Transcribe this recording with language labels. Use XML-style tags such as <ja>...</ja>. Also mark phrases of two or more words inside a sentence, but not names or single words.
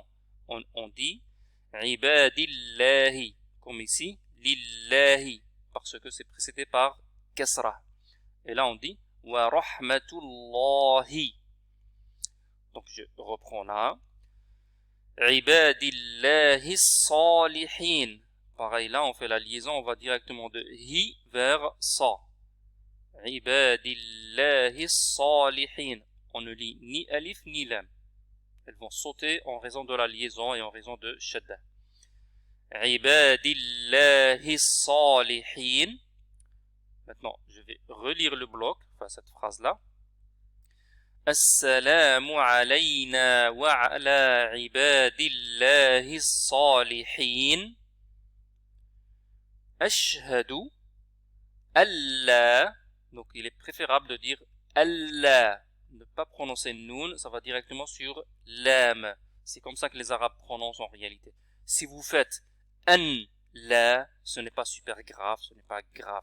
<fr>On dit Ibadillahi, comme ici, Lillahi, parce que c'est précédé par kasra. Et là on dit</fr> <ar>ورحمة الله.</ar> <fr>Donc je reprends là.</fr> <ar>عباد الله الصالحين.</ar> <fr>Pareil, là, on fait la liaison, on va directement de hi vers sa.</fr> <ar>عباد الله الصالحين.</ar> <fr>On ne lit ni alif ni lam. Elles vont sauter en raison de la liaison et en raison de shadda.</fr> <ar>عباد الله الصالحين.</ar> <fr>Maintenant, je vais relire le bloc, enfin cette phrase-là.</fr> <ar>السلام علينا وعلى عباد الله الصالحين. أشهد ألا.</ar> <fr>Donc il est préférable de dire alla. Ne pas prononcer noun, ça va directement sur lam. C'est comme ça que les Arabes prononcent en réalité. Si vous faites</fr> <ar>أن لا,</ar> <fr>ce n'est pas super grave, ce n'est pas grave.</fr>